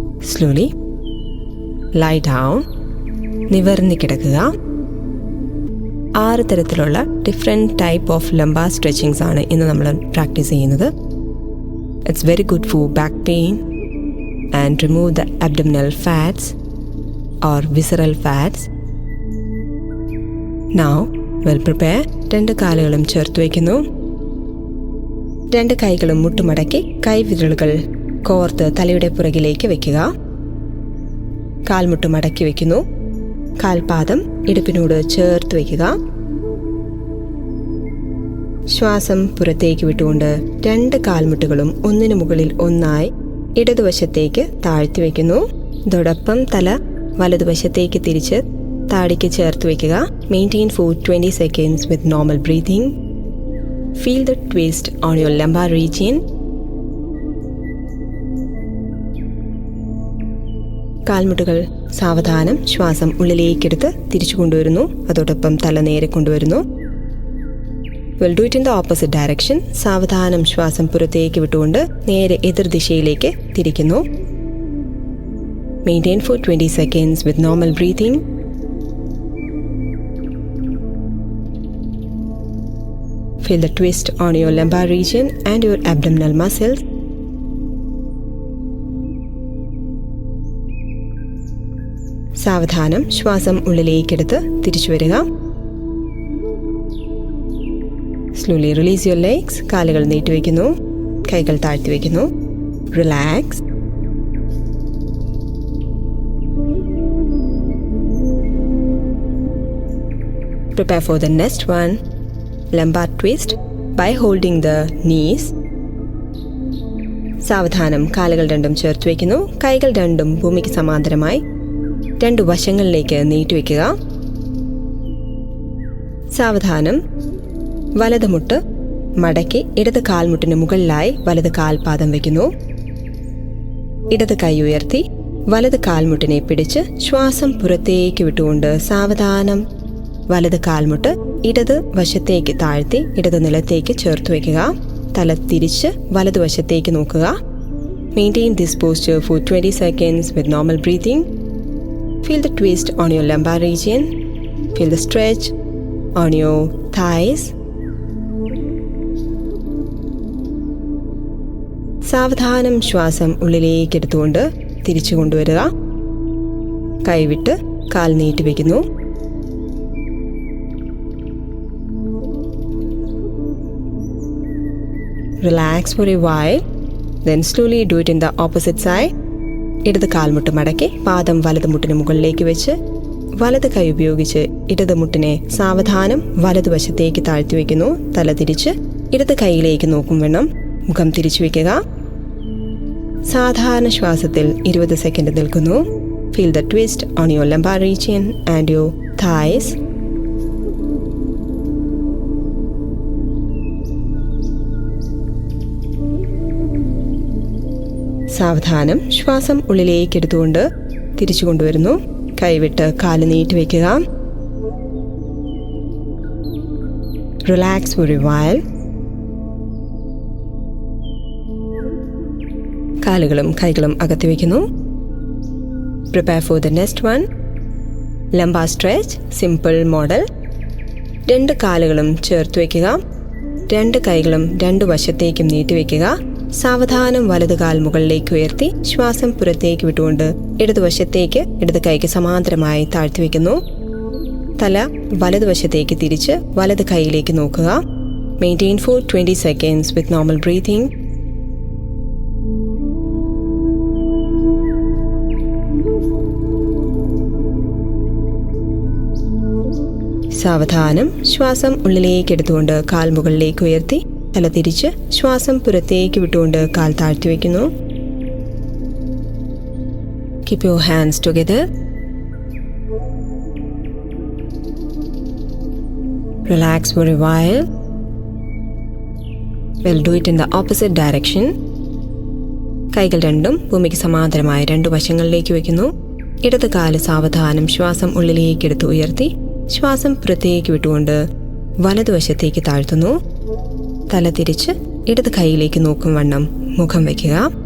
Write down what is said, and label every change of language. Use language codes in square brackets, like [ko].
[en] Slowly lie down. [ml] നിവർന്ന് കിടക്കുക. 6 തരത്തിലുള്ള different type of lumbar stretchings ആണ് ഇന്ന് നമ്മൾ പ്രാക്ടീസ് ചെയ്യുന്നത്. [en] It's very good for back pain and remove the abdominal fats or visceral fats. Now we'll prepare. [ml] രണ്ട് കാലുകളും ചേർത്ത് വയ്ക്കുന്നു. രണ്ട് കൈകളും മുട്ടുമടക്കി കൈവിരലുകൾ കോർത്ത് തലയുടെ പുറകിലേക്ക് വയ്ക്കുക. കാൽമുട്ട് മടക്കി വയ്ക്കുന്നു. കാൽപാദം ഇടുപ്പിനോട് ചേർത്ത് വയ്ക്കുക. ശ്വാസം പുറത്തേക്ക് വിട്ടുകൊണ്ട് രണ്ട് കാൽമുട്ടുകളും ഒന്നിനു മുകളിൽ ഒന്നായി ഇടതുവശത്തേക്ക് താഴ്ത്തി വയ്ക്കുന്നു. അതോടൊപ്പം തല വലതുവശത്തേക്ക് തിരിച്ച് താടിക്ക് ചേർത്ത് വയ്ക്കുക. [en] Maintain for 20 seconds with normal breathing. Feel the twist on your lumbar region. [ml] കാൽമുട്ടുകൾ സാവധാനം ശ്വാസം ഉള്ളിലേക്കെടുത്ത് തിരിച്ചു കൊണ്ടുവരുന്നു. അതോടൊപ്പം തല നേരെ കൊണ്ടുവരുന്നു. [en] We'll do it in the opposite direction. [ml] സാവധാനം ശ്വാസം പുറത്തേക്ക് വിട്ടുകൊണ്ട് നേരെ എതിർദിശയിലേക്ക് തിരിക്കുന്നു. [en] Maintain for 20 seconds with normal breathing. Feel the twist on your lumbar region and your abdominal muscles. [ml] സാവധാനം ശ്വാസം ഉള്ളിലേക്കെടുത്ത് തിരിച്ചു വരിക. [en] Slowly release your legs. [ml] കാലുകൾ നീട്ടിവെക്കുന്നു. കൈകൾ താഴ്ത്തി വയ്ക്കുന്നു. [en] Relax. Prepare for the next one. Lumbar twist by holding the knees. [ml] സാവധാനം കാലുകൾ രണ്ടും ചേർത്ത് വയ്ക്കുന്നു. കൈകൾ രണ്ടും ഭൂമിക്ക് സമാന്തരമായി രണ്ട് വശങ്ങളിലേക്ക് നീട്ടിവെക്കുക. സാവധാനം വലത് മുട്ട് മടക്കി ഇടത് കാൽമുട്ടിന് മുകളിലായി വലത് കാൽപാദം വയ്ക്കുന്നു. ഇടത് കൈ ഉയർത്തി വലത് കാൽമുട്ടിനെ പിടിച്ച് ശ്വാസം പുറത്തേക്ക് വിട്ടുകൊണ്ട് സാവധാനം വലത് കാൽമുട്ട് ഇടത് വശത്തേക്ക് താഴ്ത്തി ഇടത് നിലത്തേക്ക് ചേർത്ത് വയ്ക്കുക. തല തിരിച്ച് വലതുവശത്തേക്ക് നോക്കുക. [en] Maintain this posture for 20 seconds with normal breathing. Feel the twist on your lumbar region. Feel the stretch on your thighs. [ml] സാവധാനം ശ്വാസം ഉള്ളിലേക്ക് എടുത്തുകൊണ്ട് തിരിച്ചു കൊണ്ടുവരിക. കൈവിട്ട് കാൽ നീട്ടി വയ്ക്കുന്നു. [en] Relax for a while. Then slowly do it in the opposite side. [ml] ഇടത് കാൽമുട്ട് മടക്കി പാദം വലത് മുട്ടിന് മുകളിലേക്ക് വെച്ച് വലത് കൈ ഉപയോഗിച്ച് ഇടത് മുട്ടിനെ സാവധാനം വലതുവശത്തേക്ക് താഴ്ത്തി വയ്ക്കുന്നു. തല തിരിച്ച് ഇടത് കൈയിലേക്ക് നോക്കും വേണം മുഖം തിരിച്ചു വയ്ക്കുക. സാധാരണ ശ്വാസത്തിൽ 20 സെക്കൻഡ് നിൽക്കുന്നു. [en] Feel the twist on your lumbar region and your thighs. [ml] സാവധാനം ശ്വാസം ഉള്ളിലേക്ക് എടുത്തുകൊണ്ട് തിരിച്ചു കൊണ്ടുവരുന്നു. കൈവിട്ട് കാല് നീട്ടി വയ്ക്കുക. [en] Relax for a while. [ml] കാലുകളും കൈകളും അകത്തി വയ്ക്കുന്നു. [en] Prepare for the next one. Lumbar stretch, simple model. [ml] 2 കാലുകളും ചേർത്ത് വയ്ക്കുക. 2 കൈകളും 2 വശത്തേക്കും നീട്ടി വയ്ക്കുക. സാവധാനം വലത് കാൽ മുകളിലേക്ക് ഉയർത്തി ശ്വാസം പുറത്തേക്ക് വിട്ടുകൊണ്ട് ഇടതുവശത്തേക്ക് ഇടത് കൈക്ക് സമാന്തരമായി താഴ്ത്തി വയ്ക്കുന്നു. തല വലതുവശത്തേക്ക് തിരിച്ച് വലത് കൈയിലേക്ക് നോക്കുക. [en] Maintain for 20 seconds with normal breathing. [ml] സാവധാനം ശ്വാസം ഉള്ളിലേക്ക് എടുത്തുകൊണ്ട് കാൽ മുകളിലേക്ക് ഉയർത്തി തല തിരിച്ച് ശ്വാസം പുറത്തേക്ക് വിട്ടുകൊണ്ട് കാൽ താഴ്ത്തി വയ്ക്കുന്നു. [en] Keep your hands together. Relax for a while. We'll do it in the opposite direction. [ml] കൈകൾ രണ്ടും ഭൂമിക്ക് സമാന്തരമായ 2 വശങ്ങളിലേക്ക് വയ്ക്കുന്നു. ഇടത് കാല് സാവധാനം ശ്വാസം ഉള്ളിലേക്ക് എടുത്ത് ഉയർത്തി ശ്വാസം പുറത്തേക്ക് വിട്ടുകൊണ്ട് വലതുവശത്തേക്ക് താഴ്ത്തുന്നു. തല തിരിച്ച് ഇടത് കൈയിലേക്ക് നോക്കും വണ്ണം മുഖം വയ്ക്കുക.